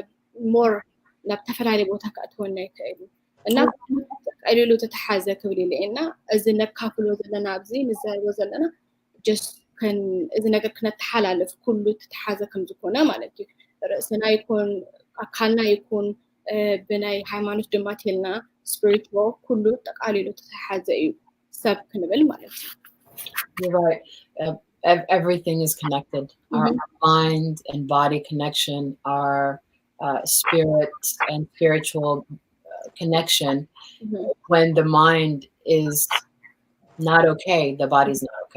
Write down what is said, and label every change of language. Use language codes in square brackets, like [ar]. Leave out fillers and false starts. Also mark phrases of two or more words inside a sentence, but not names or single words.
[ti] ሞር ናብ ተፈላለየ ቦታ ከእትወና ይክእል እና ቀሊሉ ተተሓዘ ክብል ኢለ እና እዚ ነካፍሎ ዘለና ኣብዚ ንዛረቦ ዘለና just ከን እዚ ነገር ክነተሓላለፍ ኩሉ ተተሓዘ ከም ዝኾነ ማለት እዩ ርእስና ይኩን ኣካልና ይኩን ብናይ ሃይማኖት ድማ ተልና spiritual ኩሉ ጠቃሊሉ ተተሓዘ እዩ ሰብ ክንብል ማለት እዩ [en] You're right. Everything is connected. Our mind and body connection, our spirit and spiritual connection. When the mind is not okay, the body's not okay.